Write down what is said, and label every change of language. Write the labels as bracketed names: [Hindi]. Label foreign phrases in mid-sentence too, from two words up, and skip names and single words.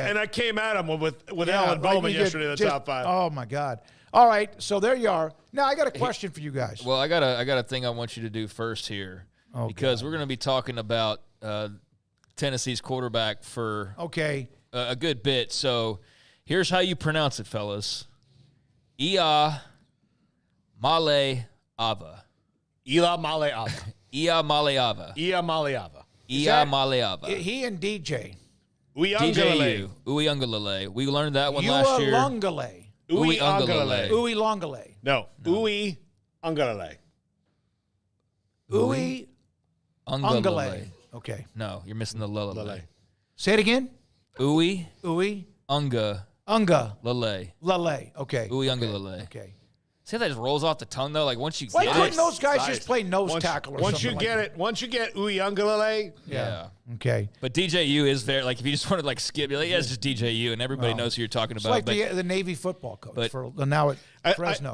[English] And I came at him with Alan Bowman yesterday in the top 5. Oh my God. All right, so there you are. Now I got a question for you guys. Well, I got a thing I want you to do first here, because we're going to be talking about Tennessee's quarterback for a good bit. So here's how you pronounce it, fellas: Ia Maleava. Ia Maleava. Ia Maleava. Ia Maleava. Ia Maleava. He and DJ. Uyunglele. We learned that one last year. Uyunglele. Uyunglele. Uyunglele. No. Uyunglele. Uyunglele. Okay. No, you're missing the lele. Say it again. Uyunglele. Lele. Okay. Uyunglele. Okay. See how that just rolls off the tongue, though? Like, once you Why get couldn't it, those guys just play nose tackle or once something you get like it, once you get Uyunglele, yeah. Okay. But DJU is very, like, if you just want to, like, skip, you're like, yeah, it's just DJU, and everybody knows who you're talking it's about. like the Navy football coach for now at Fresno.